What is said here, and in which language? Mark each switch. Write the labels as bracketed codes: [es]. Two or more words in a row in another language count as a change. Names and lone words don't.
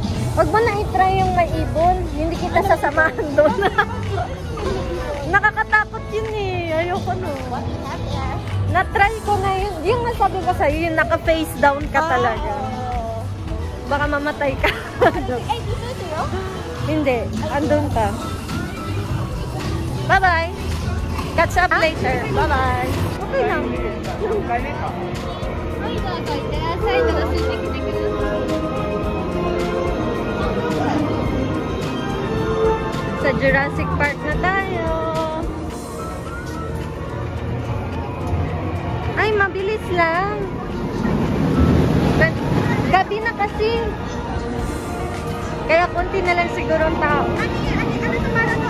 [tl] Huwag mo na i-try yung may ibon. Hindi kita sasamahan doon. Nakakatakot yun eh. Ayoko no. Na-try ko na yun. Yung nasabi ko sa'yo, yung naka-face down ka talaga. Baka mamatay ka. Ay, dito sa'yo? Hindi. Andun ka. Bye-bye. [en] Catch up later. Bye-bye. [tl] Okay lang. [ja] はい、どうぞいってらっしゃい。楽しんできてください。 [tl] Sa Jurassic Park na tayo. Ay, mabilis lang. Gabi na kasi. Kaya konti na lang siguro ang tao. Ano tumara to?